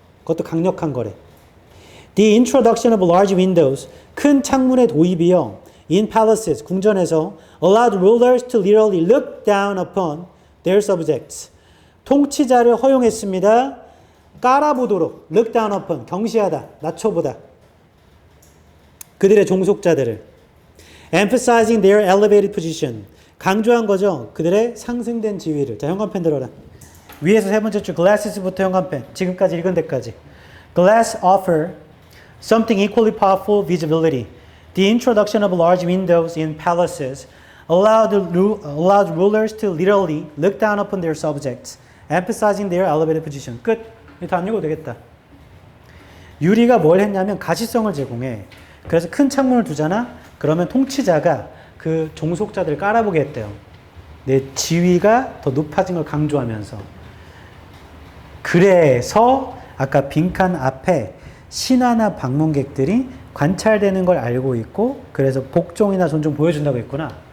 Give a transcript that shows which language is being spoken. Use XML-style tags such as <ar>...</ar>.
<ko>그것도 강력한 거래.</ko> <en>The introduction of large windows,</en> <ko>큰 창문의 도입이요.</ko> <en>In palaces,</en> <ko>궁전에서</ko> <en>allowed rulers to literally look down upon their subjects.</en> <ko>통치자를 허용했습니다. 깔아보도록,</ko> <en>look down upon,</en> <ko>경시하다, 낮춰보다. 그들의 종속자들을.</ko> <en>emphasizing their elevated position.</en> <ko>강조한 거죠. 그들의 상승된 지위를. 자, 현관펜 들어라. 위에서 세 번째 줄 glasses부터 현관펜. 지금까지 읽은 데까지.</ko> <en>Glass offer something equally powerful visibility. The introduction of large windows in palaces allowed rulers to literally look down upon their subjects, emphasizing their elevated position.</en> <ko>끝. 이거 안 읽어도 되겠다. 유리가 뭘 했냐면 가시성을 제공해. 그래서 큰 창문을 두잖아. 그러면 통치자가 그 종속자들을 깔아보게 했대요. 내 지위가 더 높아진 걸 강조하면서. 그래서 아까 빈칸 앞에 신하나 방문객들이 관찰되는 걸 알고 있고 그래서 복종이나 존중 보여준다고 했구나.</ko>